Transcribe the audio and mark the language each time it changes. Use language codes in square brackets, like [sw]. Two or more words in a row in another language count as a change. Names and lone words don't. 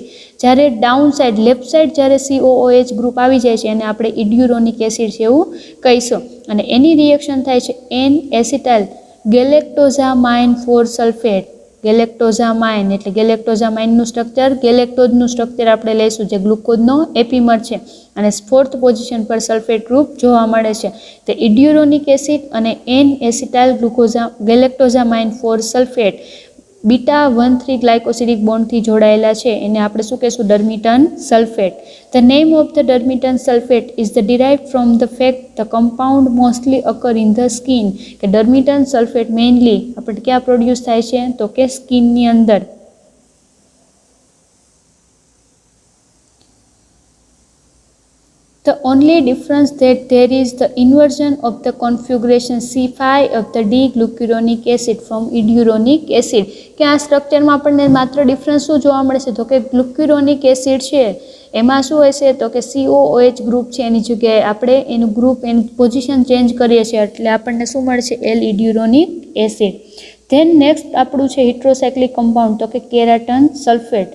[gu] જ્યારે [en] down side left side [gu] જ્યારે COOH ગ્રુપ આવી જાય છે એને આપણે [en] iduronic acid [gu] છે એવું કહીશું, અને એની રિએક્શન થાય છે [en] N acetyl galactosamine 4 sulfate galactosamine [gu] એટલે ગેલેક્ટોઝામાઇનનું સ્ટ્રક્ચર, ગેલેક્ટોઝનું સ્ટ્રક્ચર આપણે લઈશું જે ગ્લુકોઝનો એપીમર છે. અને 4th પોઝિશન પર [en] sulfate group [gu] જોવા મળે છે. તે [en] iduronic acid [gu] અને [en] N acetyl galactosamine 4 sulfate beta 1,3 glycosidic [gu] બોન્ડથી જોડાયેલા છે. એને આપણે શું કહીશું? [en] Dermiton sulfate. The name of the Dermiton sulfate is derived from the fact the compound mostly occur in the skin. [gu] કે [en] Dermiton sulfate mainly [gu] આપણે ક્યાં પ્રોડ્યુસ થાય છે? તો કે સ્કિનની અંદર. [en] The only difference that there is the inversion of the configuration C5 of the D-glucuronic acid from iduronic acid. [gu] કે આ સ્ટ્રક્ચરમાં આપણને માત્ર ડિફરન્સ શું જોવા મળે છે? તો કે [en] glucuronic acid [gu] છે એમાં શું હોય છે? તો કે COOH ગ્રુપ છે એની જગ્યાએ આપણે એનું ગ્રુપ એની [en] position change [gu] કરીએ છીએ એટલે આપણને શું મળે છે? [en] L-iduronic acid. then next [gu] આપણું છે [en] heterocyclic compound [gu] તો કે [en] keratan sulfate.